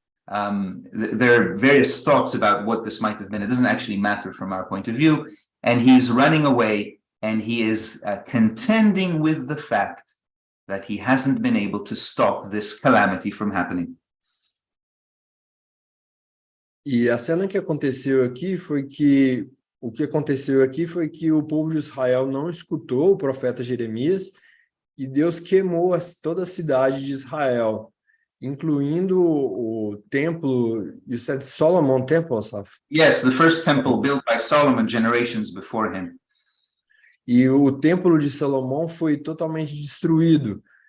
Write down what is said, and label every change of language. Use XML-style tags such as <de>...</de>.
<en>There are various thoughts about what this might have been. It doesn't actually matter from our point of view. And he's running away, and he is contending with the fact that he hasn't been able to stop this calamity from happening.</en> <pt>E a cena que aconteceu aqui foi que o povo de Israel não escutou o profeta Jeremias e Deus queimou toda a cidade de Israel, incluindo o templo.</pt> <en>You said Solomon Temple, Asaf? Yes, the first temple built by Solomon generations before him.</en> <pt>E o templo de Salomão foi totalmente destruído.</pt>